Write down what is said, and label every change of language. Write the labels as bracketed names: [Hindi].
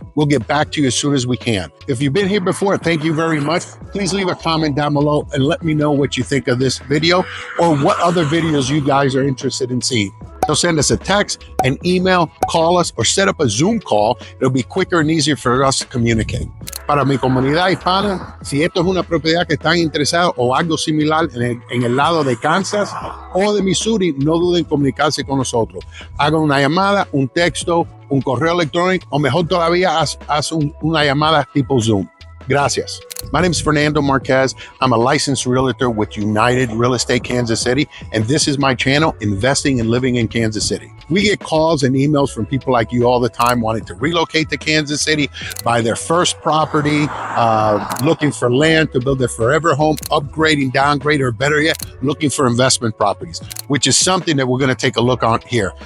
[English] We'll get back to you as soon as we can. If you've been here before, thank you very much. Please leave a comment down below and let me know what you think of this video or what other videos you guys are interested in seeing. So send us a text, an email, call us, or set up a Zoom call. It'll be quicker and easier for us to communicate. [Spanish] Para mi comunidad hispana, si esto es una propiedad que están interesados o algo similar en el lado de Kansas o de Missouri, no duden en comunicarse con nosotros. Hagan una llamada, un texto, un correo electrónico, o mejor todavía, haz una llamada tipo Zoom. Gracias. [English] My name is Fernando Marquez. I'm a licensed realtor with United Real Estate Kansas City, and this is my channel, Investing and Living in Kansas City. We get calls and emails from people like you all the time wanting to relocate to Kansas City, buy their first property, looking for land to build their forever home, upgrading, downgrade, or better yet, looking for investment properties, which is something that we're going to take a look on here.